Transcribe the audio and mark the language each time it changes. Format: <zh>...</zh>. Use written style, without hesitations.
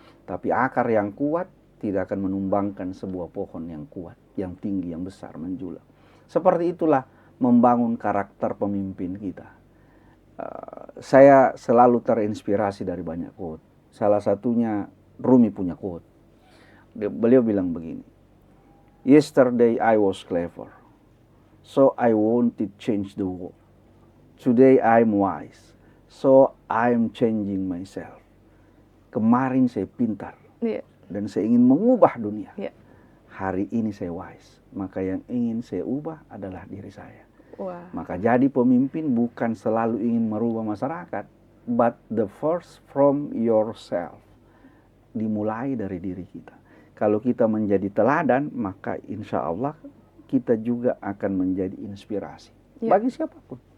<id>Tapi akar yang kuat tidak akan menumbangkan sebuah pohon yang kuat, yang tinggi, yang besar, menjulang. Seperti itulah membangun karakter pemimpin kita. Saya selalu terinspirasi dari banyak quote. Salah satunya Rumi punya quote. Beliau bilang begini,</id> <en>yesterday I was clever, so I wanted change the world. Today I'm wise, so I'm changing myself.</en> <id>Kemarin saya pintar, dan saya ingin mengubah dunia. Hari ini saya wise, maka yang ingin saya ubah adalah diri saya. Maka jadi pemimpin bukan selalu ingin merubah masyarakat,</id> <en>but the first from yourself.</en> <id>Dimulai dari diri kita. Kalau kita menjadi teladan, maka insya Allah kita juga akan menjadi inspirasi bagi siapapun.</id>